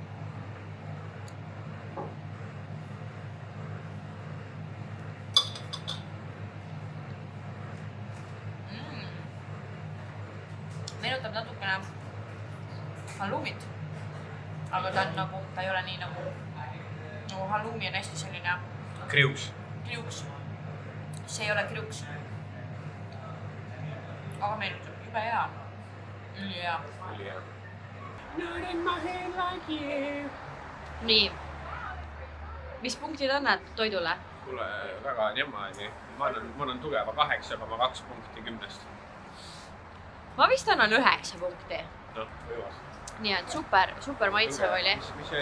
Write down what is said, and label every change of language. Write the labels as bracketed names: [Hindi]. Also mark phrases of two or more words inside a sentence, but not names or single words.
[Estonian] Meenutab natukene halloumit, aga ta on nagu, ta ei ole nii nagu halloumi on hästi selline kriuks. See ei ole kriuks. Aga meenutab, jube hea. Üli hea. [English] Not in my head like you. [Estonian] Nii. Mis punktid annad toidule? Kuule, väga niimoodi. Ma annan tugeva 8,2 punkti 10. Ma vist annan 9 punkti. No, võivas. nii et super maitsev oli. Mis see oli?